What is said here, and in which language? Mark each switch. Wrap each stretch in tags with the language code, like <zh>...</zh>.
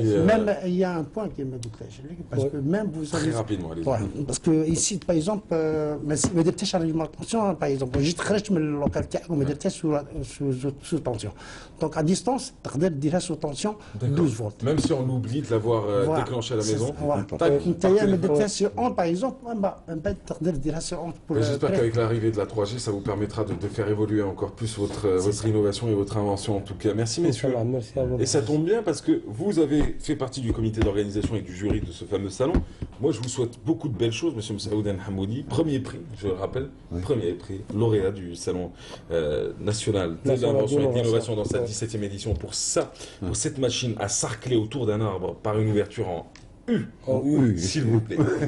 <fr>même il y a un point qui me douterait, parce que même vous savez. Très rapidement, allez-y. Parce que ici, par exemple,</fr> <ar>ما درتش</ar> <fr>alimentation, par exemple,</fr> <ar>جيت خرجت من اللوكال تاعك وما درتهاش</ar> <fr>sous tension. Donc à distance,</fr> <ar>تقدر ديرها</ar> <fr>sous tension 12 volts. Même si on oublie de l'avoir déclenché à la maison.</fr> <ar>انت ما درتهاش</ar> <fr>sur on, par exemple,</fr> <ar>من بعد تقدر ديرها</ar> <fr>sur on. J'espère qu'avec l'arrivée de la 3G, ça vous permettra de faire évoluer encore plus votre innovation et votre invention en tout cas. Merci messieurs. Merci à vous. Et ça tombe bien parce que vous avez fait partie du comité d'organisation et du jury de ce fameux salon. Moi, je vous souhaite beaucoup de belles choses, monsieur Messaoud Hamoudi. Premier prix, je le rappelle, premier prix, lauréat du salon national de l'invention et de l'innovation dans sa 17e édition pour cette machine à sarcler autour d'un arbre par une ouverture en S'il vous plaît.</fr>